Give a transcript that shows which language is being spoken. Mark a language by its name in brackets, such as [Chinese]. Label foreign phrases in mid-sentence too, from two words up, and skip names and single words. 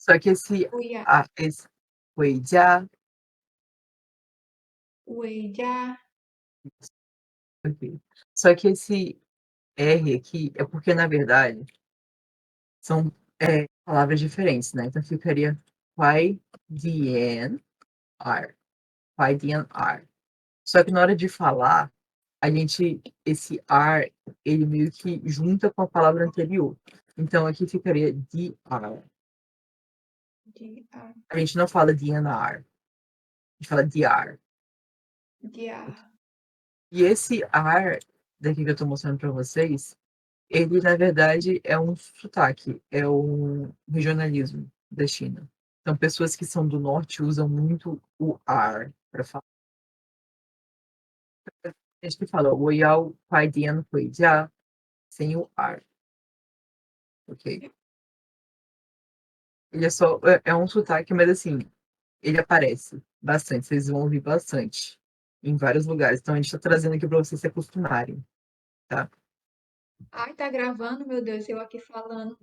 [Portuguese] Só que esse [Chinese] 回家, [Portuguese] esse 回家 [Chinese] 回家. [Portuguese] ok. Só que esse R aqui é porque, na verdade, são, palavras diferentes, né, então ficaria 快点 R, 快点 R. Só que na hora de falar, a gente esse R, ele meio que junta com a palavra anterior. Então aqui ficaria DR. DR, A gente não fala DNR, a gente fala DR. DR. E esse R daqui que eu tô mostrando para vocês, ele na verdade é um sotaque, é um regionalismo da China. Então pessoas que são do norte usam muito o R para falar. A gente que fala [Chinese] 我要快点回家 [Portuguese] sem o R, ok? Ele é só é um sotaque, mas assim, ele aparece bastante, vocês vão ouvir bastante em vários lugares. Então a gente tá trazendo aqui para vocês se acostumarem, tá? Ai, tá gravando, meu Deus, eu aqui falando.